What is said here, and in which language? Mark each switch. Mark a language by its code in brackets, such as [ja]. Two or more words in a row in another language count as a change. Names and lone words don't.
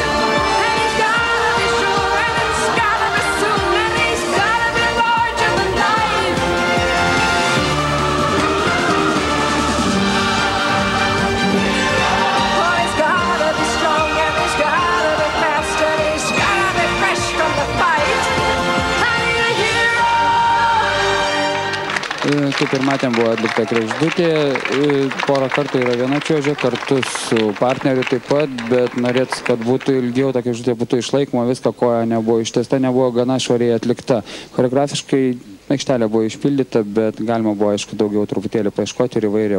[en] And he's gotta be sure and he's gotta be soon and he's gotta be larger than life. Oh, he's gotta be strong and he's gotta be fast and he's gotta be fresh from the fight. I need a hero. [lt] Kaip ir matėm, buvo atlikta kregždutė, porą kartų yra viena čiuožė, kartu su partneriu taip pat, bet norėtų, kad būtų ilgiau ta kregždutė būtų išlaikoma, viską koja nebuvo ištiesta, nebuvo gana švariai atlikta. Choreografiškai aikštelė buvo išpildyta, bet galima buvo, aišku, daugiau truputėlį paieškoti ir įvairiau.